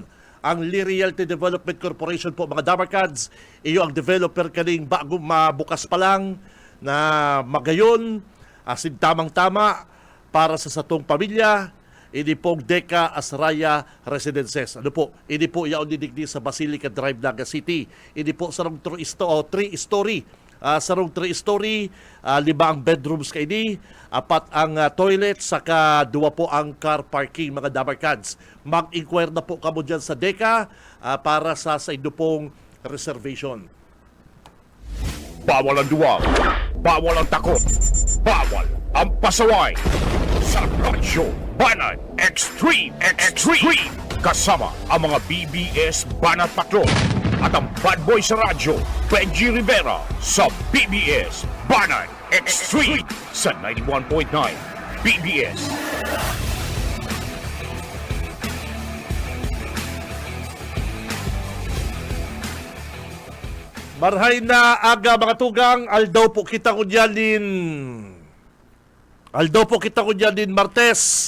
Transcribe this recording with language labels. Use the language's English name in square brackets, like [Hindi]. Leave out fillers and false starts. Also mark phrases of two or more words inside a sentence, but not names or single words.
[Bikol] Ang Lear Realty Development Corporation po, mga Dabarkads, iyo ang developer kaning bago mabukas pa lang na magayon, asin tamang-tama para sa satong pamilya. Ini pong Deca Asraya Residences. Ano po? Ini po yaon didigdi sa Basilica Drive, Naga City. Ini po sa rong 3-story. Sa rong 3-story, 5 ang bedrooms kay ni, 4 ang toilet, saka 2 po ang [English] car parking, [Bikol] mga Dabarkads. Mag-inquire na po kamo dyan sa Deca para sa inyo pong reservation. [Filipino] Bawal ang duwag, bawal ang takot, bawal ang pasaway. Sa Radyo Banat Extreme kasama ang mga BBS Banat Patrol at ang [English] bad boy [Filipino] sa radyo, Benji Rivera sa BBS Banat Extreme sa 91.9 BBS. [Bikol] Marhay na aga, mga tugang, aldaw po kita kunyan din Martes.